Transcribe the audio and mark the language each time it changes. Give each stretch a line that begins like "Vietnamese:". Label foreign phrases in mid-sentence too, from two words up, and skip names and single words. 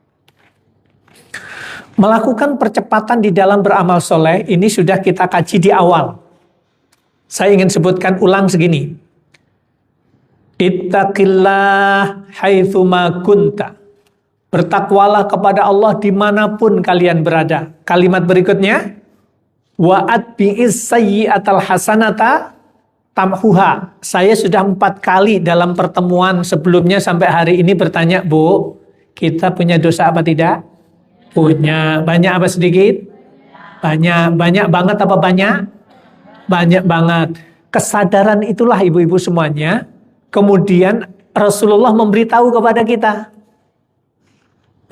Indonesian: Melakukan percepatan di dalam beramal soleh, ini sudah kita kaji di awal. Saya ingin sebutkan ulang segini.
Arabic: اتق الله حيثما كنت.
Indonesian: Bertakwalah kepada Allah dimanapun kalian berada. Kalimat berikutnya,
Arabic: وأتبع السيئة الحسنة تمحها.
Indonesian: Saya sudah 4 kali dalam pertemuan sebelumnya sampai hari ini bertanya, Bu, kita punya dosa apa tidak? Punya. Banyak apa sedikit? Banyak. Banyak banget apa banyak? Banyak banget. Kesadaran itulah ibu-ibu semuanya. Kemudian Rasulullah memberitahu kepada kita.